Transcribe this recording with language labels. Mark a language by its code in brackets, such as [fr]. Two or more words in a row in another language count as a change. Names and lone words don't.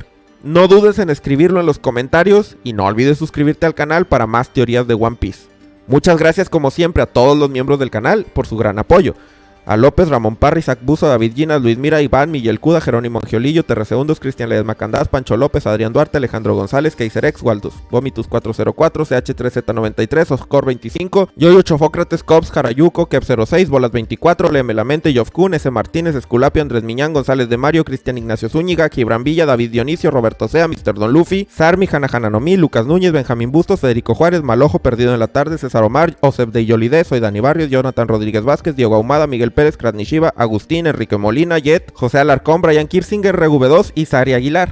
[es] No dudes en escribirlo en los comentarios y no olvides suscribirte al canal para más teorías de One Piece. Muchas gracias como siempre a todos los miembros del canal por su gran apoyo. a López, Ramón Parry, Isaac Buzo, David Ginas, Luis Mira, Iván, Miguel Cuda, Jerónimo Angiolillo, Terresegundos, Cristian Ledesma Candás, Pancho López, Adrián Duarte, Alejandro González, Kaiserex, Waldus, Vomitus 404, CH3Z93, Oscor 25, Yoyo Chofócrates, Cops, Jarayuco, Kep06, Bolas 24, Léeme la Mente, Yof Kun, S. Martínez, Esculapio, Andrés Miñán, González de Mario, Cristian Ignacio Zúñiga, Gibran Villa, David Dionisio, Roberto Sea, Mr. Don Luffy, Sarmi, Hanna Hananomi, Lucas Núñez, Benjamín Bustos, Federico Juárez, Malojo, Perdido en la Tarde, César Omar, Osef de Yolide, Soy Dani Barrios, Jonathan Rodríguez Vázquez, Diego Ahumada, Miguel Pérez, Krasnishiva, Agustín, Enrique Molina, Jet, José Alarcón, Brian Kirsinger, RV2 y Sari Aguilar.